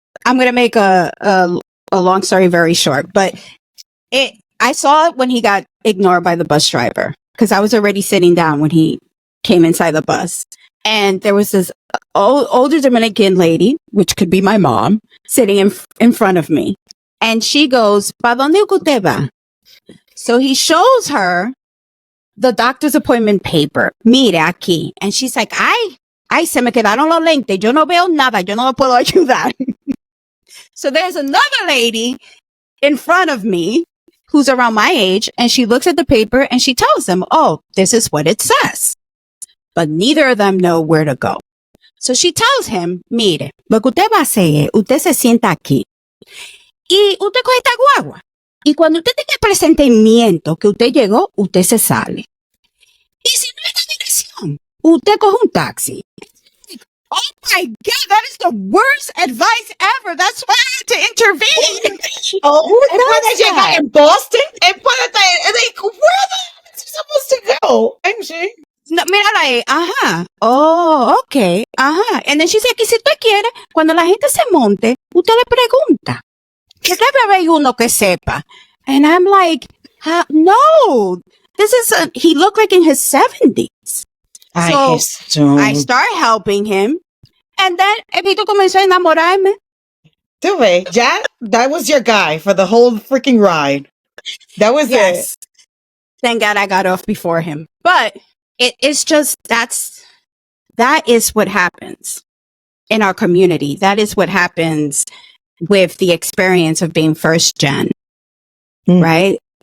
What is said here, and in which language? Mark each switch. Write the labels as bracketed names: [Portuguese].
[English] I'm gonna make a long story very short, but I saw it when he got ignored by the bus driver because I was already sitting down when he came inside the bus. And there was this older Dominican lady, which could be my mom, sitting in front of me. And she goes, [Spanish] ¿Pa dónde usted va? [English] So he shows her the doctor's appointment paper. [Spanish] Mire aquí. [English] And she's like, [Spanish] ay, se me quedaron los lentes. Yo no veo nada. Yo no lo puedo ayudar. [English] So there's another lady in front of me who's around my age. And she looks at the paper and she tells them, oh, this is what it says. But neither of them know where to go. So she tells him, [Spanish] mire, lo que usted va a hacer es, usted se sienta aquí y usted coge esta guagua. Y cuando usted tenga el presentimiento que usted llegó, usted se sale. Y si no hay dirección, usted coge un taxi. [English] Oh my God, that is the worst advice ever. That's why I had to intervene. [Spanish] Puede llegar en Boston. [English] Like, where the hell is he supposed to go? I'm sure. [Spanish] No, mira ahí, oh, okay, [English] And then she said [Spanish] que si usted quiere, cuando la gente se monte, usted le pregunta. Que debe haber uno que sepa. [English] And I'm like, no, he looked like in his 70s. So I start helping him. [Spanish] And then, Evito comenzó a enamorarme. Tú ves, ya, [English] that was your guy for the whole freaking ride. That was it. Thank God I got off before him. But it's just, that is what happens in our community. That is what happens with the experience of being first gen, right?